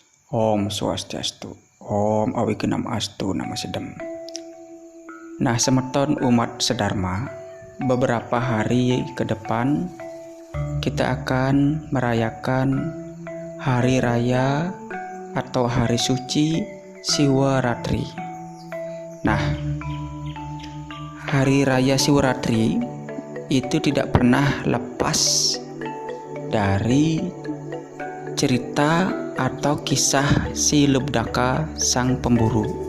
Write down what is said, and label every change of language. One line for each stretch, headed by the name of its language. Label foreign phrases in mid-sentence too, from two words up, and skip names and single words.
Sanskrit: Om Swastiastu, Om Awigenam Astu Nama Sedem.
Indonesian: Nah, semeton umat sedharma, beberapa hari ke depan kita akan merayakan hari raya atau hari suci Siwaratri. Nah, hari raya Siwaratri itu tidak pernah lepas dari cerita atau kisah si Lubdaka sang pemburu.